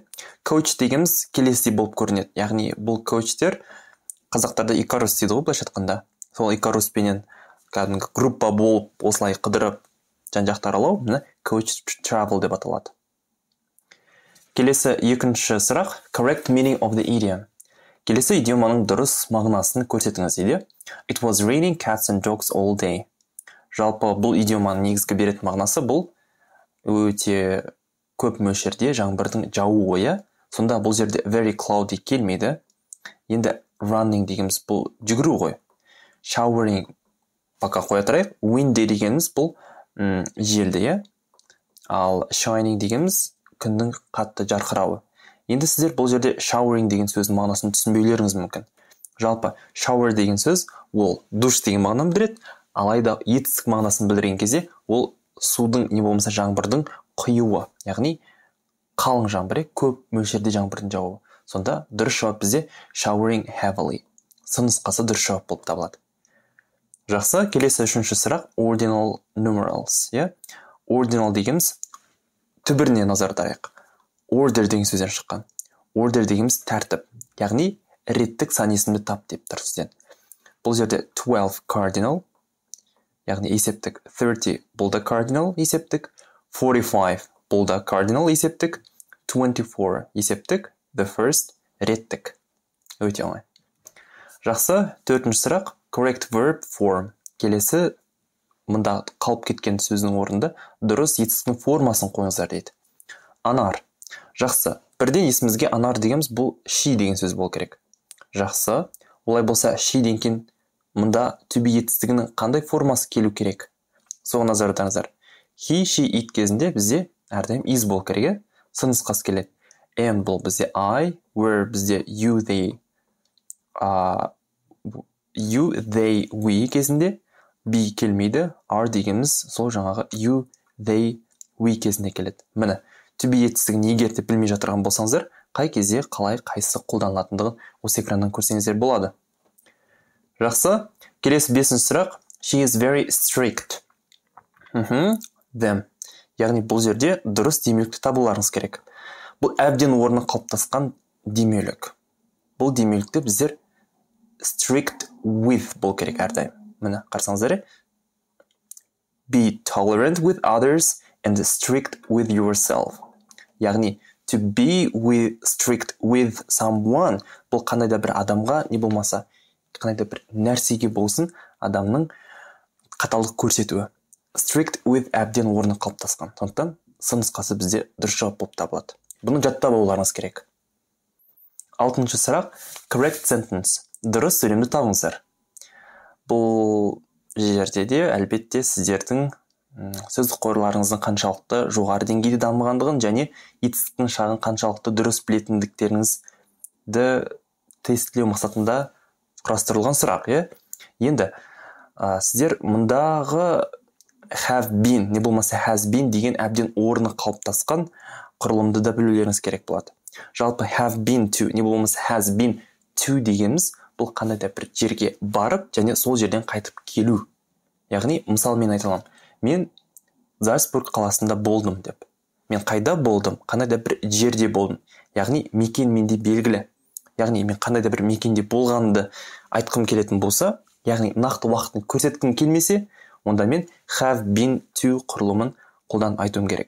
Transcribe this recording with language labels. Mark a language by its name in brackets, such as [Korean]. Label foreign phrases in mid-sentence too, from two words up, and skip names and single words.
[Kazakh] Coach дегеніміз келесі болып көрінеді. Яғни бұл коучтер қазақтарда икарус дейді ғой, былайша айтқанда. Сол икаруспенен кәдімгі группа болып осылай қыдырып жан-жақты аралау, [English] coach travel [Kazakh] деп аталады. Келесі екінші сұрақ, [English] correct meaning of the idiom. [Kazakh] Келесі идиоманың дұрыс мағынасын көрсетіңіз дейді. [English] It was raining cats and dogs all day. [Kazakh] Жалпы бұл идиоманың негізгі беретін мағынасы бұл өте көп мөлшерде жаңбырдың жаууы, иә. Сонда бұл жерде [English] very cloudy [Kazakh] келмейді. Енді running дегеніміз бұл жүгіру ғой. Showering пока қоя тұрайық. Windy дегеніміз бұл желді, иә. Ал shining дегеніміз күннің қатты жарқырауы. Енді сіздер бұл жерде showering деген сөздің мағынасын түсінбеулеріңіз мүмкін. Жалпы shower деген сөз ол душ деген мағынаны білдіреді, алайда етістік мағынасын білдірген кезде ол судың не болмаса жаңбырдың құюы, яғни қалың жаңбыр, көп мөлшерде жаңбырдың жауы. Сонда дұрыс жауап бізде [English] showering heavily. [Kazakh] Нұсқасы дұрыс жауап болып табылады. Жақсы, келесі үшінші сұрақ [English] ordinal numerals, [Kazakh] иә. Ordinal дегеніміз түбіріне назар аударайық. Order деген сөзден шыққан. Order дегеніміз тәртіп, яғни реттік сан есімді тап деп тұр сізден. Бұл жерде 12 cardinal, яғни есептік, 30 бұл да cardinal есептік, 45 бұл да cardinal есептік, 24 есептік, [English] the first [Kazakh] реттік. Өте оңай. Жақсы, төртінші сұрақ [English] correct verb form. [Kazakh] Келесі мұнда қалып кеткен сөздің орнында дұрыс етістіктің формасын қойыңыздар дейді. Анар. Жақсы, бірден есімізге анар дегеніміз бұл she деген сөз болу керек. Жақсы, олай болса she деген кейін мұнда [English] to be [Kazakh] етістігінің қандай формасы келу керек? Соған назар аударыңыздар. [English] He, she, it [Kazakh] кезінде бізде әрдайым is болу керек. Нұсқасы келеді. Am бұл бізде I, were бізде you, they, we кезінде be келмейді. Are дегеніміз сол жаңағы you, they, we кезінде келеді. Міне. [English] To be [Kazakh] етістігін егер де білмей жатырған болсаңыздар, қай кезде қалай қайсысы қолданылатындығын осы экраннан көрсеңіздер болады. Жақсы, келесі бесінші сұрақ. [English] She is very strict. Them. [Kazakh] Яғни бұл жерде дұрыс демеулікті табуларыңыз керек. Бұл әбден орны қалыптасқан демеулік. Бұл демеулікті біздер [English] strict with [Kazakh] бол керек әрдайым. Міне, қарсаңыздар. [English] Be tolerant with others and strict with yourself. Яғни, to be strict with someone, [Kazakh] бұл қандай да бір адамға, не болмаса, қандай да бір нәрсеге болсын, адамның қаталдық көрсетуі. [English] Strict with [Kazakh] әбден орны қалыптасқан. Сондықтан, нұсқасы бізде дұрыс жауап болып табылады. Бұны жаттап алуларыңыз керек. Алтыншы сұрақ, [English] correct sentence. [Kazakh] Дұрыс сөйлемді табыңыздар. Бұл жерде де әлбетте сіздердің сөздік қорларыңыздың қаншалықты жоғары деңгейде дамығандығын және етістіктің шағын қаншалықты дұрыс білетіндіктеріңізді тестілеу мақсатында құрастырылған сұрақ, иә? Енді сіздер мұндағы [English] have been [Kazakh] не болмаса [English] has been [Kazakh] деген әбден орны қалыптасқан құрылымды да білулеріңіз керек болады. Жалпы [English] have been to [Kazakh] не болмаса [English] has been to [Kazakh] дегеніміз бұл қандай да бір жерге барып және сол жерден қайтып келу. Яғни мысалы мен айта аламын, мен Зальцбург қаласында болдым деп. Мен қайда болдым? Қандай да бір жерде болдым. Яғни мекен менде белгілі. Яғни мен қандай да бір мекенде болғанды айтқым келетін болса, яғни нақты уақытын көрсеткім келмесе, онда мен [English] have been to [Kazakh] құрылымын қолдан айтуым керек.